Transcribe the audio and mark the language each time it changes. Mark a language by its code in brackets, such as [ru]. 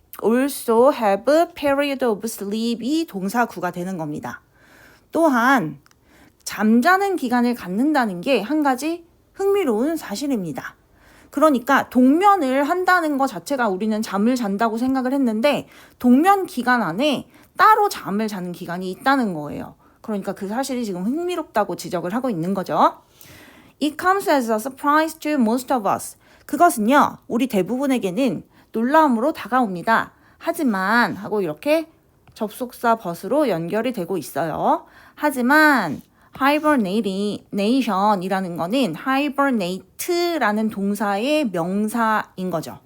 [en] also have a period of sleep이 [ko] 동사구가 되는 겁니다. 또한 잠자는 기간을 갖는다는 게 한 가지 흥미로운 사실입니다. 그러니까 동면을 한다는 것 자체가 우리는 잠을 잔다고 생각을 했는데 동면 기간 안에 따로 잠을 자는 기간이 있다는 거예요. 그러니까 그 사실이 지금 흥미롭다고 지적을 하고 있는 거죠. [en] It comes as a surprise to most of us. [ko] 그것은요, 우리 대부분에게는 놀라움으로 다가옵니다. 하지만 하고 이렇게 접속사 but으로 연결이 되고 있어요. 하지만 hibernation이라는 거는 hibernate라는 동사의 명사인 거죠.